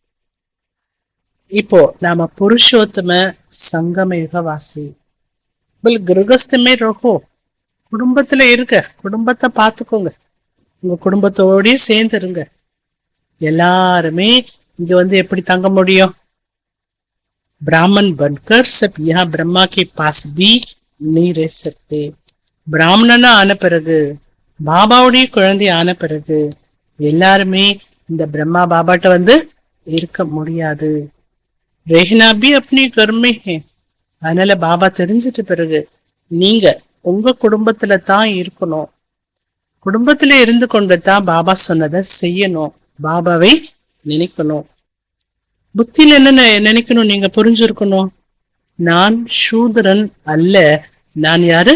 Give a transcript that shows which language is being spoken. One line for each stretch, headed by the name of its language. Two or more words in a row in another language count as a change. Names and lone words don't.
Tamil: இப்போ நாம புருஷோத்தம சங்கமயுக வாசி.
Hindi: गृहस्थ में रहो,
Tamil: குடும்பத்துல இருக்க, குடும்பத்தை பார்த்துக்கோங்க. உங்க குடும்பத்தோடய சேர்ந்து இருங்க. எல்லாருமே இங்க வந்து எப்படி தங்க முடியும்?
Hindi: ब्राह्मण बनकर सब यहाँ ब्रह्मा के पास भी नहीं रह सकते.
Tamil: பிராமணனா ஆன பிறகு, பாபாவுடைய குழந்தை ஆன பிறகு எல்லாருமே இந்த பிரம்மா பாபாட்ட வந்து இருக்க முடியாது.
Hindi: रहना भी अपने घर में है.
Tamil: அதனால பாபா தெரிஞ்சிட்ட பிறகு நீங்க உங்க குடும்பத்துல தான் இருக்கணும். குடும்பத்தில இருந்து கொண்டு தான் பாபா சொன்னதை செய்யணும். பாபாவை நினைக்கணும். புத்தியில என்ன நினைக்கணும்? நீங்க புரிஞ்சிருக்கணும். நான் சூதரன் அல்ல, நான் யாரு?